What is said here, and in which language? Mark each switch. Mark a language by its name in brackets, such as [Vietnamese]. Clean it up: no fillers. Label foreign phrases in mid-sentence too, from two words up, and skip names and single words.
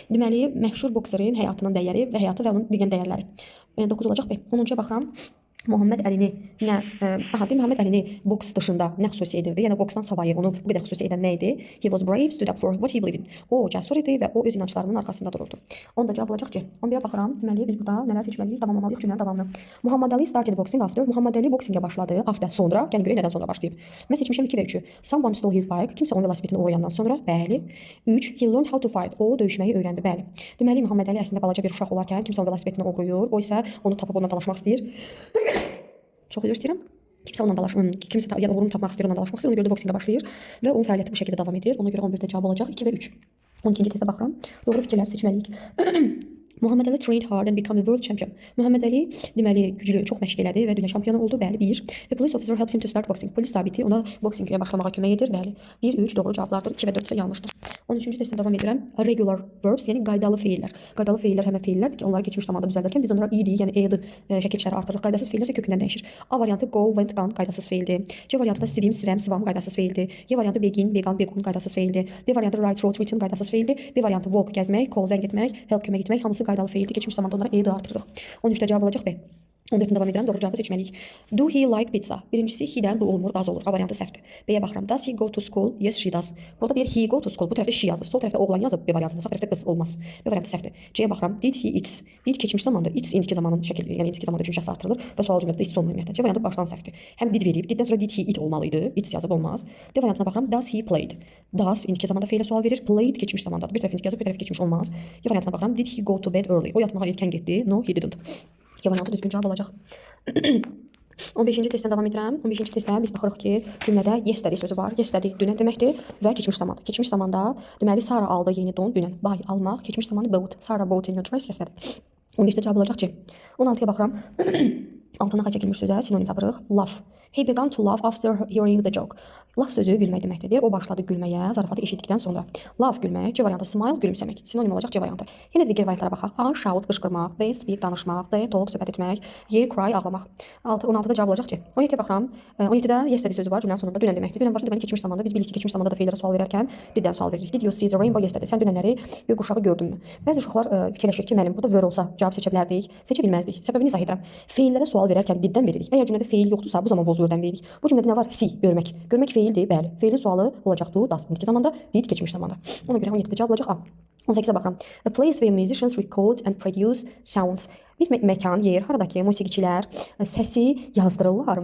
[Azerbaijani] Deməli, məşhur bokserin həyatının dəyəri və həyatı və onun digər dəyərləri. 9 olacaq B. 10-cuya baxıram. Muhammed Əlini nə Muhammed Əlini boks dışında nə xüsusi edirdi? Yəni boksdan savayı onu bu qədər xüsusi edən nə idi? [English] He was brave, stood up for what he believed in. [Azerbaijani] O cəsur idi və o öz inanclarının arxasında dururdu. Onda cavab olacaq C. 11-ə baxıram. Deməli biz burada nələr seçməliyik? Tamamlamalıyıq cümlənin davamını. [English] Muhammed Ali started boxing after. [Azerbaijani] Muhammed Ali boksingə başladı after sonra. Yəni görək nədən sonra başlayıb. Mən seçmişəm 2 və 3-ü. [English] Someone stole his bike. [Azerbaijani] Kimsə onun velosipedini oğrayandan sonra. Bəli. 3. [English] He learned how to fight. [Azerbaijani] O döyüşməyi öyrəndi. Bəli. Deməli Muhammed Ali əslində balaca bir uşaq olarkən kimsə onun velosipedini oğruyur. O isə onu tapıb onunla dalaşmaq istəyir. Çox üzr istəyirəm. Kimsə onunla dalaşmaq, kimsə yəni uğurunu tapmaq istəyir, onunla dalaşmaq istəyir, ona görə də boksingə başlayır və onun fəaliyyəti bu şəkildə davam edir. Ona görə 11-də cavab olacaq 2 və 3. 12-ci testə baxıram. Doğru fikirlər seçməliyik. [English] Muhammed Ali trained hard and became a world champion. [Azerbaijani] Muhammed Ali deməli güclü, çox məşq elədi və dünya çempionu oldu. Bəli, 1. [English] A police officer helps him to start boxing. [Azerbaijani] Polis zabiti ona boksingə başlamağa kömək edir. Bəli. 1, 3 doğru cavablardır. 2 və 4 isə yanlışdır. 13-cü testə davam edirəm. [English] Regular verbs, [Azerbaijani] yəni qaydalı feillər. Qaydalı feillər həmin feillərdir ki, onları keçmiş zamanda düzəldərkən biz onlara id, yəni ed şəkilçiləri artırırıq. Qaydasız feillər isə kökündən dəyişir. A variantı [English] go, went, gone [Azerbaijani] qaydasız feildir. C variantı da [English] swim, swam, swam [Azerbaijani] qaydasız feildir. Y variantı [English] begin, began, begun [Azerbaijani] qaydasız feildir. D variantı [English] write, wrote, written [Azerbaijani] qaydasız feildir. B variantı walk, gəzmək, call, zəng etmək, help, kömək etmək hamısı qaydalı feildir. Keçmiş zamanda onlara ed artırırıq. 13-də cavab olacaq B. 14-də davam edirəm, doğru cavabı seçməliyik. [English] Do he like pizza? [Azerbaijani] Birincisi he-dən do olmur, az olur. A variantı səhvdir. B-yə baxıram. [English] Does he go to school? Yes, she does. [Azerbaijani] Burada deyir [English] he go to school. [Azerbaijani] Bu tərəfdə she yazır. Sol tərəfdə oğlan yazıb B variantında, sağ tərəfdə qız olmaz. B variantı səhvdir. C-yə baxıram. [English] Did he eats? [Azerbaijani] Did keçmiş zamanda, eats indiki zamanın şəkli, yəni indiki zamanda üçün şəxs artırılır və sual cümlədə eats olmur ümumiyyətlə. C variantı başdan səhvdir. Həm did verib, diddən sonra [English] did he eat [Azerbaijani] olmalı idi. Eats yazıb olmaz. D variantına baxıram. [English] Does he played? [Azerbaijani] Does indiki zamanda feilə sual verir. Played keçmiş zamandadır. Bir tərəf indiki yazıb, bir tərəf keçmiş olmaz. Y variantına baxıram. [English] Did he go to bed early? [Azerbaijani] O yatmağa erkən getdi. [English] No, he didn't. [Azerbaijani] Y variantı düzgün cavab olacaq. 15-ci testdən davam edirəm. 15-ci testdə biz baxırıq ki, cümlədə yesterday sözü var. Yesterday dünən deməkdir və keçmiş zamanda. Keçmiş zamanda deməli Sara aldı yeni don dünən. Buy almaq, keçmiş zamanı bought. [English] Sara bought a new dress yesterday. [Azerbaijani] 15-də cavab olacaq C. 16-ya baxıram. Altına xaç çəkilmiş sözə sinonim tapırıq. Laugh. [English] He began to laugh after hearing the joke. [Azerbaijani] Laugh sözü gülmək deməkdir. O başladı gülməyə zarafatı eşitdikdən sonra. Laugh gülmək, C variantı smile gülümsəmək. Sinonim olacaq C variantı. Yenə də digər variantlara baxaq. A shout qışqırmaq, B speak danışmaq, D talk söhbət etmək, Y cry ağlamaq. 16-da cavab olacaq C. 17-yə baxıram. 17-də yesterday sözü var, cümlənin sonunda dünən deməkdir. Dünən barəsində deməli keçmiş zamanda biz bilirik ki, keçmiş zamanda da feillərə sual verərkən diddən sual veririk. [English] Did you see the rainbow yesterday? [Azerbaijani] Sən dünənləri bir quşağı gördünmü? Bəzi uşaqlar fikirləşir ki, müəllim burada were olsa cavab seçə bilərdik, seçə bilməzdik. Səbəbini izah edirəm. Feillərə sual verərkən diddən veririk. Əgər cümlədə feil yoxdursa, bu zaman [English] was were- [Azerbaijani] dən veririk. Bu cümlədə nə var? See, görmək. Görmək feildir, bəli. Feilin sualı olacaqdı does indiki zamanda, did keçmiş zamanda. Ona görə 17-də cavab olacaq A. 18-ə baxıram. [English] A place where musicians record and produce sounds. [Azerbaijani] Bir məkan, yer, haradakı musiqiçilər səsi yazdırırlar